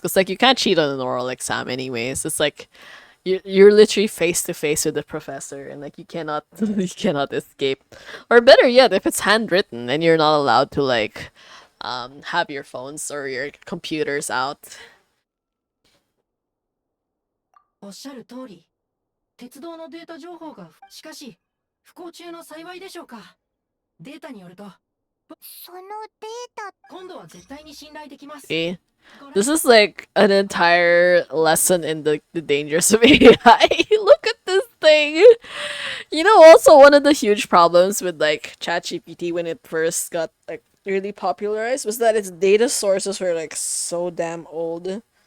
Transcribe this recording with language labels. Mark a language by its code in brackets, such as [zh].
[en] Because like you can't cheat on an oral exam anyways. It's like you're literally face to face with the professor and like you cannot you cannot escape. Or better yet, if it's handwritten and you're not allowed to like have your phones or your computers out. [ja] おっしゃる通り鉄道のデータ情報がしかし不幸中の幸いでしょうかデータによるとそのデータ。今度は絶対に信頼できます [en] See? This is like an entire lesson in the dangers of AI. Look at this thing. You know, also one of the huge problems with like ChatGPT when it first got like really popularized was that its data sources were like so damn old.